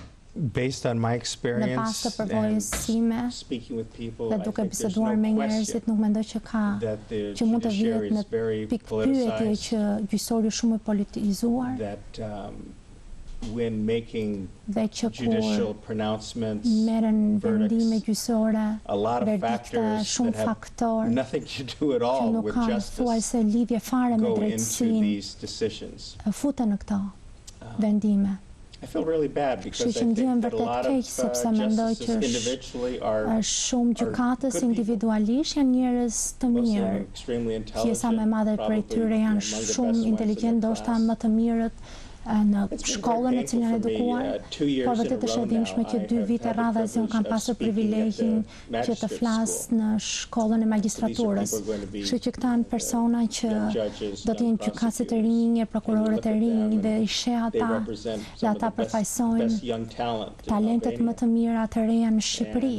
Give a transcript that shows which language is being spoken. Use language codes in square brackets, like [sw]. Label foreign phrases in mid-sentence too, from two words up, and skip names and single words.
[en] Based on my experience and speaking with people, [sq] dhe duke biseduar me njerëzit, nuk mendoj që mund të vihet në pikë pyetje që gjyqësori shumë i politizuar. [en] When making judicial pronouncements, verdicts, a lot of factors that have nothing to do at all with justice go into these decisions. I feel really bad because I think that a lot of justices individually are good people. Most of them are extremely intelligent, probably [sq] në shkollën e cilën edukuar, por vërtet është e dëmshme që 2 vite radhës unë kam pasur privilegjin që të flas në shkollën e magjistraturës. Kështu që këta janë persona që do të jenë gjykatësit të rinj, prokurorët e rinj dhe i sheh ata dhe ata përfaqësojnë talentet më të mira të reja në Shqipëri.